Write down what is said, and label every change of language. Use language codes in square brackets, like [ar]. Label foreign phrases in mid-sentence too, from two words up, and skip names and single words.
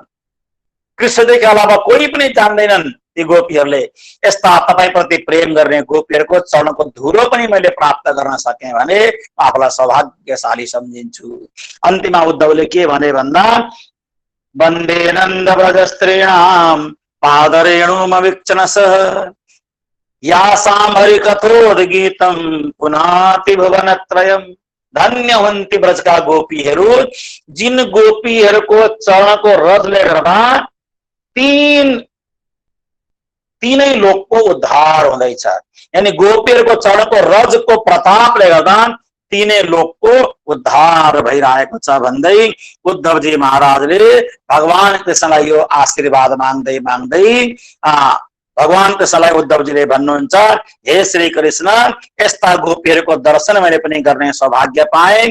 [ne] कृष्णदेखि अलावा कोही पनि जान्दैनन् ती गोपीहरूले। यस्ता तपाईप्रति प्रेम गर्ने गोपीहरूको चरणको धुलो पनि मैले प्राप्त गर्न सकेँ भने आफूलाई सौभाग्यशाली सम्झिन्छु। अन्तिममा उद्धवले के भने भन्दा, [sa] वन्दे नन्द व्रज स्त्रीणाम पादरेणुमवीक्षणसः यासां हरिकथोद्गीतं पुनाति भुवनत्रयम्। [ne] धन्य हुन्ती ब्रजका गोपीहरू, जिन गोपीहरूको चरणको रजले गर्दा तीनै लोकको उद्धार हुँदैछ। यानी गोपीहरूको चरणको रजको प्रतापले गर्दा तीनै लोकको उद्धार भइरहेको छ भन्दै उद्धवजी महाराजले भगवान कृष्णलाई यो आशीर्वाद माग्दै भगवान कृष्णलाई उद्धवजीले भन्नुहुन्छ, हे श्री कृष्ण, यस्ता गोपीहरूको दर्शन मैले पनि गर्ने सौभाग्य पाएँ।